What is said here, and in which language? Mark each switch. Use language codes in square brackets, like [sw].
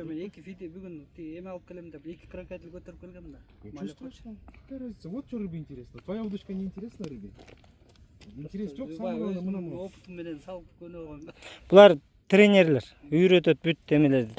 [ky] Мен эки фиде бүгүн эме алып келем деп эки крокодил көтөрүп келгем да. [ru] Ничего страшного. Какая разница? Вот что рыбе интересно. Твоя удочка не интересна рыбе. [ky] Интерес жок, [ru] самое главное мына. [ky] Опытым менен салып көнөгөн. Булар тренерлер, үйрөтөт бүт эмелерди.